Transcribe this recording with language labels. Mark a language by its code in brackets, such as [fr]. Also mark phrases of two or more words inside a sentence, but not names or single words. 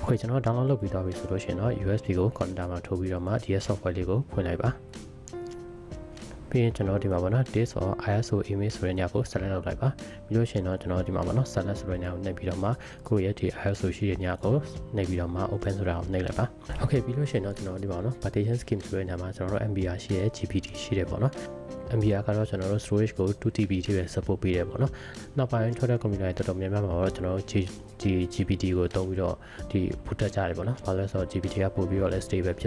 [my] เคကျွန်တော် download လုပ်ပြီးသွားပြီဆိုလို့ရှိရင်တော့ USB ကို computer မှာထိုးပြီးတော့မှဒီ software လေးကိုဖွင့်လိုက်ပါပြီးရင်ကျွန်တော်ဒီမှာပေါ့နော် [en] this or ISO image [my] ဆိုတဲ့ညကို select လုပ်လိုက်ပါပြီးလို့ရှိရင်တော့ကျွန်တော်ဒီမှာပေါ့နော် select ဆိုတဲ့ညကိုနှိပ်ပြီးတော့မှကိုယ့်ရဲ့ဒီ ISO ရှိတဲ့ညကိုနှိပ်ပြီးတော့မှ open ဆိုတာကိုနှိပ်လိုက်ပါ okay ပြီးလို့ရှိရင်တော့ကျွန်တော်ဒီမှာပေါ့နော် [en] partition scheme [my] ဆိုတဲ့ ညမှာကျွန်တော်တို့ MBR ရှိတဲ့ GPT ရှိတယ်ပေါ့နော်MBR ကတော့ကျွန်တော်တို့ storage ကို 2TB ထိပဲ support ပေးတယ်ပေါ့နော်နောက်ပိုင်းထွက်တဲ့ computer တွေတော်တော်များများမှာတော့ကျွန်တော်တို့ဒီ GPT ကိုသုံးပြီးတော့ဒီဖုတ်တက်ကြတယ်ပေါ့နော်ဘာလို့လဲဆိုတော့ GPT ကပို့ပြီးတော့လည်း stable ဖြစ်